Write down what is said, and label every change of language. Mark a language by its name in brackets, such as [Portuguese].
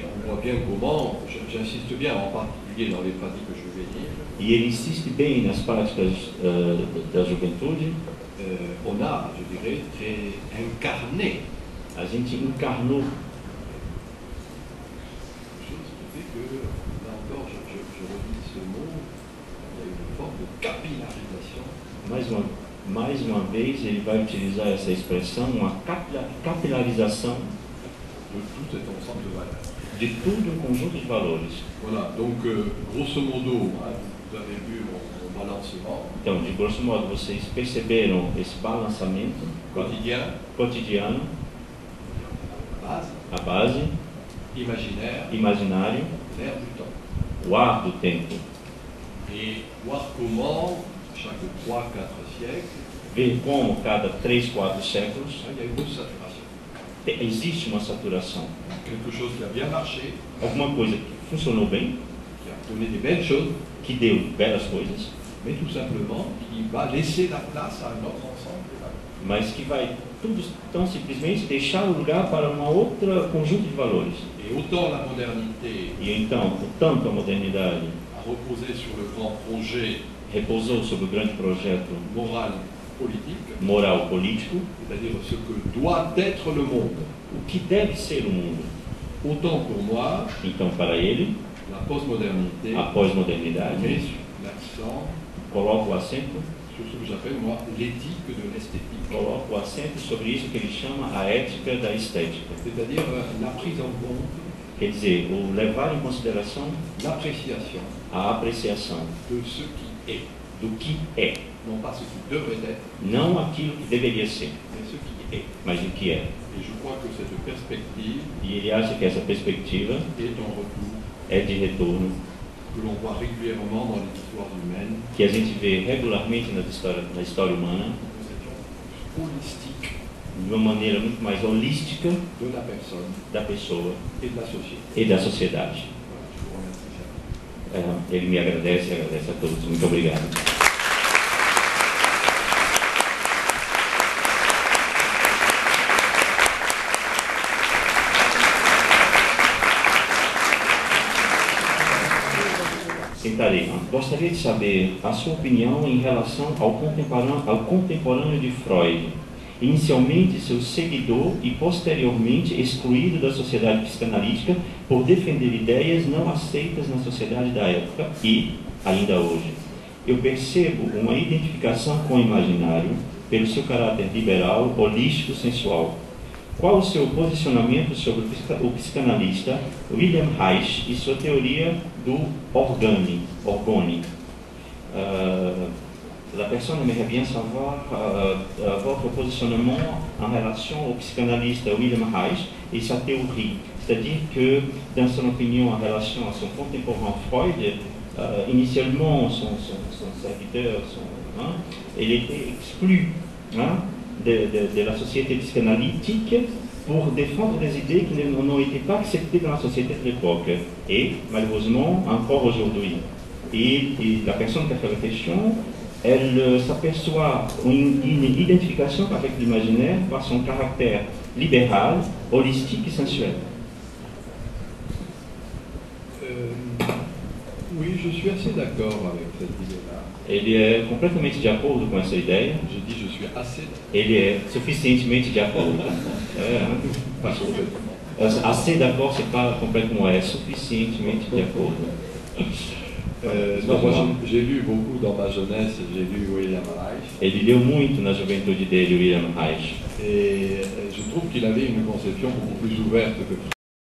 [French] Et on voit bien comment, j'insiste bien en particulier dans les pratiques juvéniles, [Portuguese] E ele insiste bem nas práticas da juventude. [French] on a, je dirais, très incarné [Portuguese] A gente encarnou, [French] quelque chose qui fait que, là encore, je redis ce mot, il y a une forme de capillarisation [Portuguese] mais uma vez ele vai utilizar essa expressão, uma capilarização [French] de tout cet ensemble de valeurs. [Portuguese] de tudo um conjunto de valores. [French] Voilà, donc grosso modo, vous avez vu mon balancement [Portuguese] Então, de grosso modo, vocês perceberam esse balançamento cotidiano, [French] base, [Portuguese] a base, [French] imaginaire, [Portuguese] imaginário, [French] l'air du temps. [Portuguese] o ar do tempo. [French] Et voir comment, chaque 3-4 siècles, [Portuguese] Ver como cada 3, 4 séculos [French] il y a une saturation. [Portuguese] existe uma saturação. [French] Quelque chose qui a bien marché, [Portuguese] Alguma coisa que funcionou bem, [French] qui a donné des belles choses, [Portuguese] que deu belas coisas, [French] mais tout simplement qui va laisser la place à un autre ensemble de valeurs. [Portuguese] mas que vai tudo tão simplesmente deixar o lugar para uma outra conjunto de valores. [French] Et autant la modernité [Portuguese] E então, tanto a modernidade [French] a reposé sur le grand projet [Portuguese] repousou sobre o grande projeto [French] moral politique, [Portuguese] moral político, [French] c'est-à-dire ce que doit être le monde. [Portuguese] o que deve ser o mundo. [French] Autant pour moi, [Portuguese] Então, para ele, [French] la postmodernité [Portuguese] a pós-modernidade [French] met l'accent [Portuguese] coloca o acento, [French] sur ce que j'appelle moi l'éthique de l'esthétique, [Portuguese] coloca o acento sobre isso que ele chama a ética da estética. [French] c'est-à-dire la prise en compte, [Portuguese] Quer dizer, o levar em consideração [French] l'appréciation [Portuguese] a apreciação [French] de ce qui est, [Portuguese] do que é, [French] non pas ce qui devrait être, [Portuguese] não aquilo que deveria ser, [French] mais ce qui est. [Portuguese] mas o que é. [French] Et je crois que cette perspective [Portuguese] E ele acha que essa perspectiva [French] est un retour [Portuguese] é de retorno, [French] que l'on voit régulièrement dans les histoires humaines, [Portuguese] que a gente vê regularmente na história humana, [French] de cette holistique [Portuguese] de uma maneira muito mais holística [French] de la personne [Portuguese] da pessoa [French] et de la société. [Portuguese] e da sociedade. [French] Voilà, je vous remercie. [Portuguese] Ele me agradece e agradece a todos. Muito obrigado. Sentarei. Gostaria de saber a sua opinião em relação ao contemporâneo de Freud, inicialmente seu seguidor e posteriormente excluído da sociedade psicanalítica por defender ideias não aceitas na sociedade da época e, ainda hoje, eu percebo uma identificação com o imaginário pelo seu caráter liberal, holístico, sensual. Qual o seu posicionamento sobre o psicanalista Wilhelm Reich e sua teoria do orgone? [French] La personne aimerait bien savoir votre positionnement en relation au psychanalyste Wilhelm Reich et sa théorie. C'est-à-dire que, dans son opinion en relation à son contemporain Freud, initialement, son serviteur, il était exclu de la société psychanalytique pour défendre des idées qui n'ont été pas acceptées dans la société de l'époque et malheureusement encore aujourd'hui. Et la personne qui a fait la question, elle s'aperçoit une identification avec l'imaginaire par son caractère libéral, holistique et sensuel. Oui, je suis assez d'accord avec cette idée-là. [Portuguese] Ele é completamente de acordo com essa ideia. [French] J'ai dit je suis assez d'accord. [Portuguese] Ele é suficientemente de acordo. [French] Pas complètement. Assez d'accord, c'est pas complètement, [Portuguese] é suficientemente de acordo. [French] Non, moi j'ai lu beaucoup dans ma jeunesse, j'ai lu William Reich. [Portuguese] Ele leu muito na juventude dele, William Reich. [French] Et je trouve qu'il avait une conception beaucoup plus ouverte que